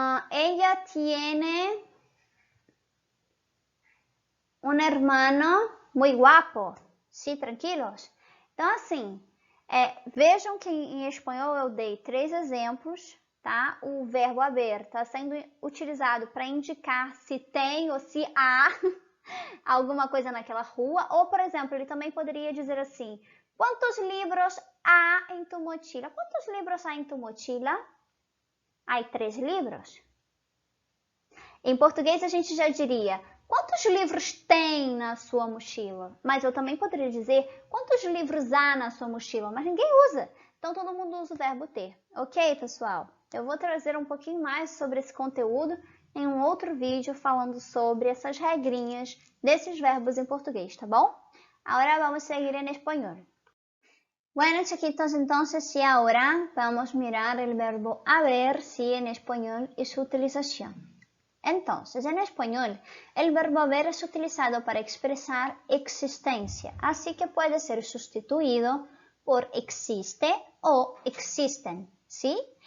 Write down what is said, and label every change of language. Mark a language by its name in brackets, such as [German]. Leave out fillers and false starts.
[Spanish] Ella tiene un hermano muy guapo. ¿Sí? Tranquilos? [Portuguese] Então, assim, vejam que em espanhol eu dei 3 exemplos, tá? O verbo haber está sendo utilizado para indicar se tem ou se há alguma coisa naquela rua. Ou, por exemplo, ele também poderia dizer assim, quantos livros há em tu mochila? Quantos livros há em tu mochila? Há 3 livros. Em português a gente já diria, quantos livros tem na sua mochila? Mas eu também poderia dizer, quantos livros há na sua mochila? Mas ninguém usa. Então todo mundo usa o verbo ter. Ok, pessoal? Eu vou trazer um pouquinho mais sobre esse conteúdo em um outro vídeo falando sobre essas regrinhas desses verbos em português, tá bom? [Spanish] Ahora vamos seguir en español. Bueno, chiquitos, entonces y ahora vamos a mirar el verbo haber, sí, en español y su utilización. Entonces, en español, el verbo haber es utilizado para expresar existencia, así que puede ser sustituido por existe o existen, ¿sí?